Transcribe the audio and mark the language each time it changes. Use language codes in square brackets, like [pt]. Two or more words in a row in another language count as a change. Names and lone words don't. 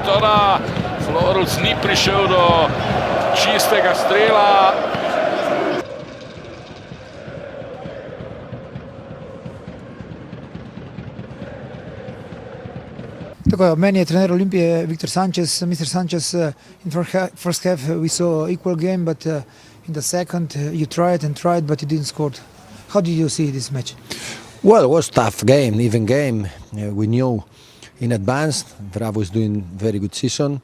[sl] Teda Floruc ni prišel do čistega strela. Tako, meni je trener Olimpije Viktor Sanchez. [en] Mr. Sanchez, in first half we saw equal game, but in the second you tried, but you didn't score. How did you see this match? Well, it was a tough game, even game. We knew in advance Bravo is doing very good season.